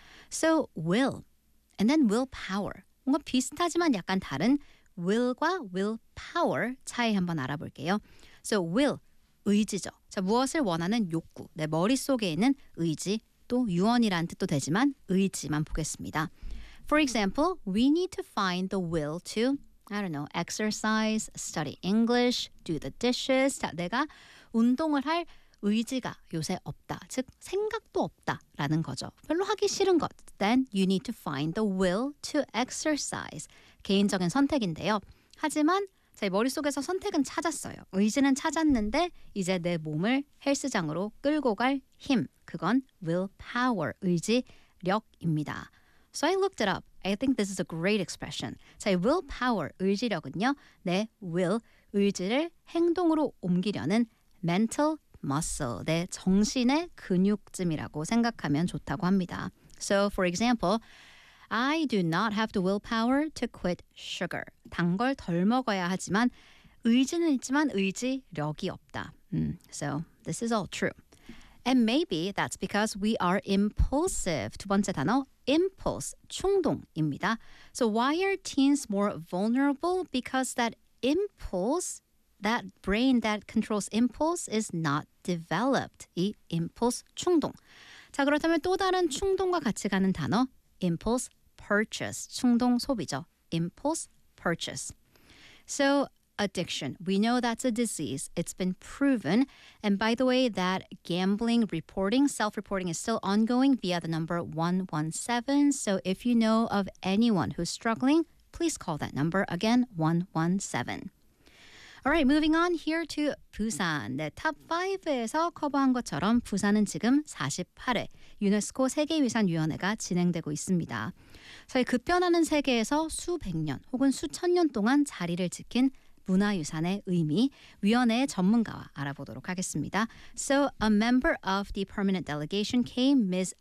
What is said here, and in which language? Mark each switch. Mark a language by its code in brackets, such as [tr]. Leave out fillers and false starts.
[en] So will and then willpower. [ko] 뭔가 비슷하지만 약간 다른 will과 willpower 차이 한번 알아볼게요. [en] So will, [ko] 의지죠. 자, 무엇을 원하는 욕구, 내 머릿속에 있는 의지, 또 유언이라는 뜻도 되지만 의지만 보겠습니다. [en] For example, we need to find the will to, I don't know, exercise, study English, do the dishes. [ko] 자, 내가 운동을 할 의지가 요새 없다. 즉, 생각도 없다라는 거죠. 별로 하기 싫은 것. [en] Then you need to find the will to exercise. [ko] 개인적인 선택인데요. 하지만 제 머릿속에서 선택은 찾았어요. 의지는 찾았는데 이제 내 몸을 헬스장으로 끌고 갈 힘. 그건 willpower, 의지력입니다. [en] So I looked it up. I think this is a great expression. [ko] 자, willpower, 의지력은요. 내 will, 의지를 행동으로 옮기려는 mental muscle, 내 정신의 근육쯤이라고 생각하면 좋다고 합니다. [en] So for example, I do not have the willpower to quit sugar. [ko] 단 걸 덜 먹어야 하지만 의지는 있지만 의지력이 없다. [en] So this is all true. And maybe that's because we are impulsive. [ko] 두 번째 단어, impulse, 충동입니다. [en] So why are teens more vulnerable? Because that impulse, that brain that controls impulse is not developed. [ko] 이 impulse, 충동. 자, 그렇다면 또 다른 충동과 같이 가는 단어, impulse, purchase, 충동 소비죠. [en] Impulse purchase. So addiction, we know that's a disease. It's been proven. And by the way, that gambling reporting, self-reporting is still ongoing via the number 117. So if you know of anyone who's struggling, please call that number again, 117. All right, moving on here to Busan. [ko] 네, top 5에서 커버한 것처럼 부산은 지금 48회 유네스코 세계유산위원회가 진행되고 있습니다. 저희 급변하는 세계에서 수백 년 혹은 수천 년 동안 자리를 지킨 문화유산의 의미, 위원회의 전문가와 알아보도록 하겠습니다. [en] So a member of the permanent delegation came, Ms.